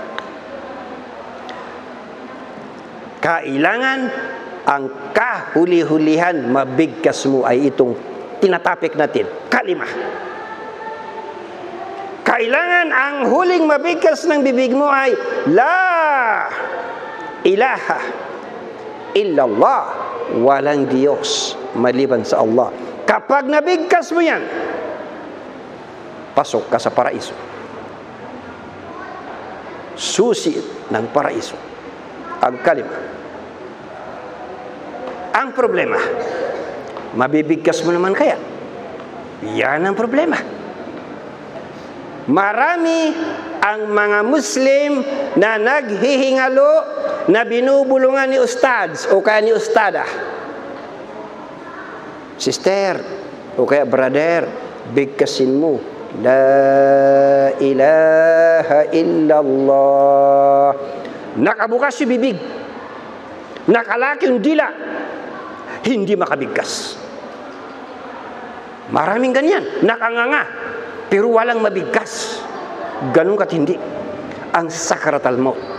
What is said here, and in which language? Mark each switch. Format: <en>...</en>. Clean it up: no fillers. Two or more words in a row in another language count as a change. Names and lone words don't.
<tl>Kailangan ang kahuli-hulihan mabigkas mo ay itong tinatapik natin. Kalima. Kailangan ang huling mabigkas ng bibig mo ay</tl> <ar>لا إله إلا الله.</ar> <tl>Walang Diyos maliban sa Allah. Kapag nabigkas mo yan, pasok ka sa paraiso. Susi ng paraiso ang kalima. Ang problema, mabibigkas mo naman kaya? Yan ang problema. Marami ang mga Muslim na naghihingalo na binubulungan ni ustads o kaya ni ustada. Sister o kaya brother, bigkasin mo.</tl> <ar>لا إله إلا الله.</ar> <tl>Nakabukas yung bibig. Nakalaki yung dila. Hindi makabigkas. Maraming ganyan. Nakanganga. Pero walang mabigkas. Ganun katindi ang</tl> <ar>سكرات الموت.</ar>